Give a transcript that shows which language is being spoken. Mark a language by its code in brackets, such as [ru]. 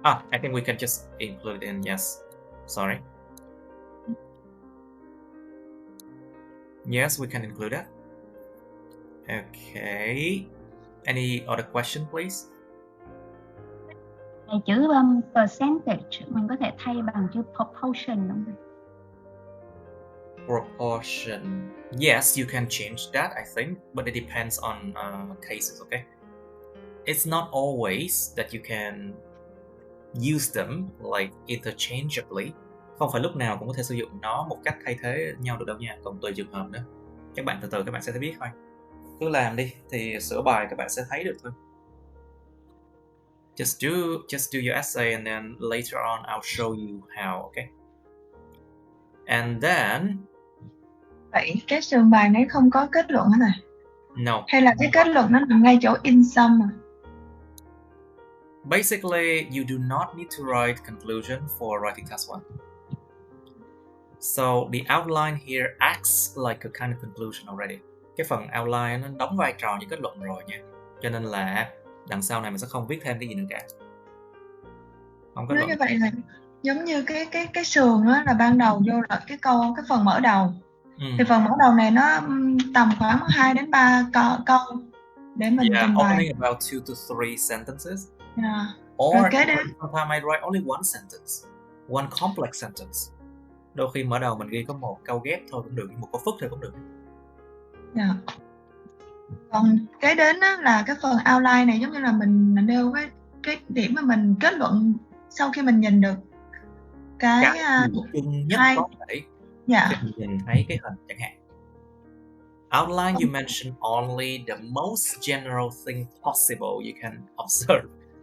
[en] I think we can just include it in. Yes. Sorry. Yes, we can include that. Okay. Any other question, please? [vi] Này chữ percentage mình có thể thay bằng chữ proportion đúng không? [en] Proportion. Yes, you can change that, I think, but it depends on cases, okay? It's not always that you can use them like interchangeably. [vi] Không phải lúc nào cũng có thể sử dụng nó một cách thay thế nhau được đâu nha, còn tùy trường hợp nữa. Các bạn từ từ các bạn sẽ thấy biết thôi. Cứ làm đi thì sửa bài các bạn sẽ thấy được thôi. [en] Just do your essay and then later on I'll show you how, okay? And then [vi] Vậy cái sườn bài này không có kết luận hả thầy? [en] No. [vi] Hay là cái kết luận nó nằm ngay chỗ in sum à? [en] Basically, you do not need to write conclusion for writing task 1. So the outline here acts like a kind of conclusion already. [vi] Cái phần outline nó đóng vai trò như kết luận rồi nha. Cho nên là đằng sau này mình sẽ không viết thêm cái gì nữa cả. Không kết Nói luận. như vậy là giống như cái sườn đó là ban đầu vô là cái phần mở đầu. Thì phần mở đầu này nó tầm khoảng 2 đến 3 câu để mình trình bày. [en] Opening about 2 to 3 sentences. Yeah. Or sometimes I write only one sentence, one complex sentence. [vi] Đôi khi mở đầu mình ghi có một câu ghép thôi cũng được, một câu phức thôi cũng được. [en] Yeah. [vi] Còn cái đến á, là cái phần outline này giống như là mình nêu cái điểm mà mình kết luận sau khi mình nhìn được cái chung nhất có thể khi mình nhìn thấy cái hình chẳng hạn. [en] Outline you mention only the most general thing possible you can observe.